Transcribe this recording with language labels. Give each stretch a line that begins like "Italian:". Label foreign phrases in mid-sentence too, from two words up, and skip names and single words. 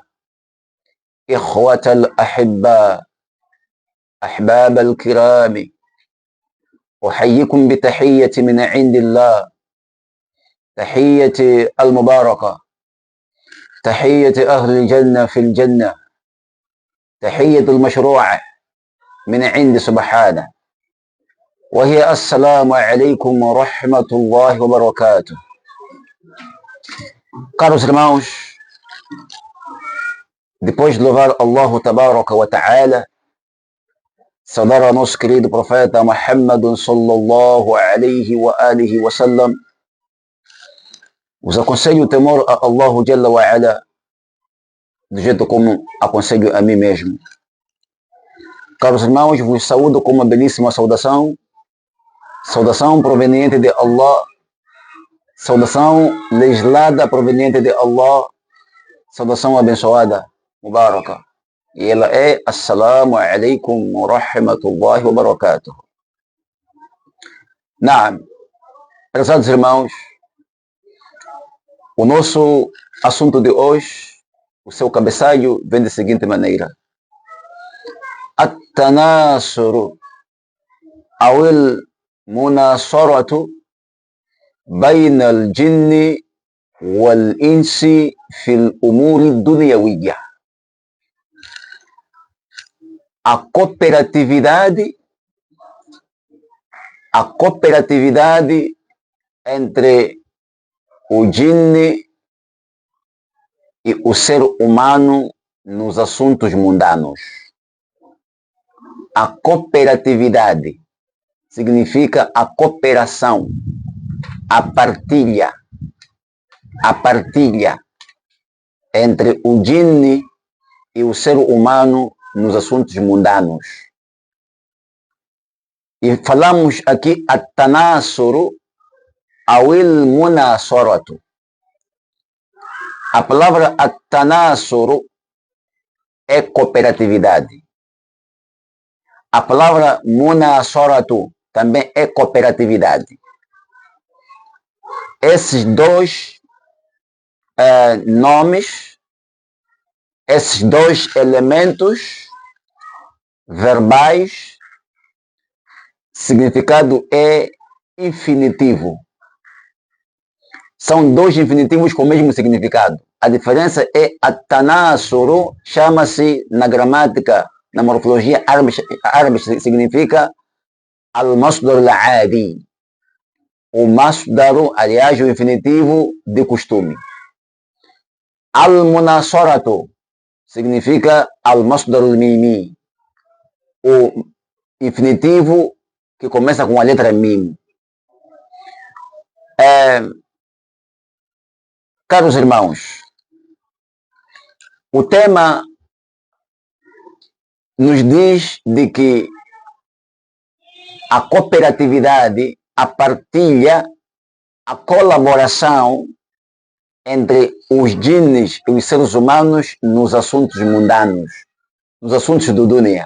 Arabic: إخوة الأحباء، أحباب الكرام، أحييكم بتحية من عند الله، تحية المباركة، تحية أهل الجنة في الجنة، تحية المشروعة من عند سبحانه، وهي السلام عليكم ورحمة الله وبركاته.
Portuguese: Caros irmãos, depois de louvar
Arabic: الله تبارك وتعالى,
Portuguese: saudar ao nosso querido profeta Muhammad
Arabic: صلى الله عليه وآله وسلم,
Portuguese: vos aconselho o temor a
Arabic: الله جل وعلا,
Portuguese: do jeito como aconselho a mim mesmo. Caros irmãos, vos saúdo com uma belíssima saudação, saudação proveniente de Allah, saudação legislada proveniente de Allah, saudação abençoada, mubaraka. E ela é
Arabic: السلام عليكم ورحمة الله وبركاته.
Portuguese: Naam, prezados irmãos, o nosso assunto de hoje, o seu cabeçalho, vem da seguinte maneira:
Arabic: التناصر أو المناصرة بين الجن والإنس في الأمور الدنيوية.
Portuguese: A cooperatividade entre o jinni e o ser humano nos assuntos mundanos. A cooperatividade significa a cooperação, a partilha entre o jinni e o ser humano nos assuntos mundanos. E falamos aqui
Arabic: التناصر أو المناصرة.
Portuguese: A palavra at-tanasuru é cooperatividade. A palavra munasaratu também é cooperatividade. Esses dois nomes, esses dois elementos verbais, significado é infinitivo. São dois infinitivos com o mesmo significado. A diferença é at-tanasuru, chama-se na gramática, na morfologia árabe significa
Arabic: المصدر العادي.
Portuguese: O masdaru, aliás, o infinitivo de costume. Al-munasaratu significa
Arabic: المصدر الميمي,
Portuguese: o infinitivo que começa com a letra mim. Caros irmãos, o tema nos diz de que a cooperatividade, a partilha, a colaboração entre os jinnis e os seres humanos nos assuntos mundanos, nos assuntos do dunya.